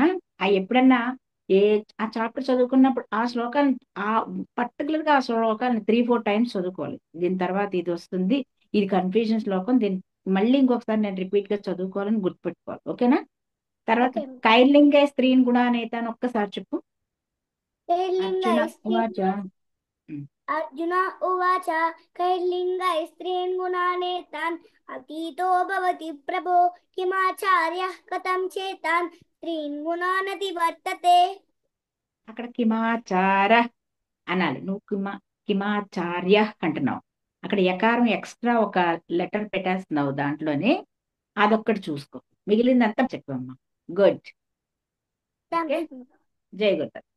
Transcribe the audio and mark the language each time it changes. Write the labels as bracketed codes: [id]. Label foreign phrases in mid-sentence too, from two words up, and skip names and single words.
[te] ఎప్పుడన్నా ఏ ఆ చాప్టర్ చదువుకున్నప్పుడు ఆ శ్లోకాలను, ఆ పర్టికులర్ గా ఆ శ్లోకాలను 3-4 టైమ్స్ చదువుకోవాలి. దీని తర్వాత ఇది వస్తుంది, ఇది కన్ఫ్యూజన్ శ్లోకం, దీన్ని మళ్ళీ ఇంకొకసారి నేను రిపీట్ గా చదువుకోవాలని గుర్తుపెట్టుకోవాలి. ఓకేనా? తర్వాత ఓకే [sa] కైర్లింగే స్త్రీన్ గుణానేత [te] అని ఒక్కసారి చెప్పు. [sa] అర్జున ఉవాచ. ఉమ్. अर्जुन उवाच कैर्लिङ्गै स्त्रीन् गुणानेतान् अतीतो भवति प्रभो किमाचार्यः कथं चेतान् स्त्रीन् गुणानतिवर्तते [te] అక్కడ కిమాచార అనాలి. నువ్వు కిమాచార్య అంటున్నావు. అక్కడ యకారం ఎక్స్ట్రా ఒక లెటర్ పెట్టేస్తున్నావు దాంట్లోనే. అదొక్కటి చూసుకో, మిగిలిందంతా చెప్పమ్మా. [en] Good. Okay. [te] థ్యాంక్స్ జై గురు.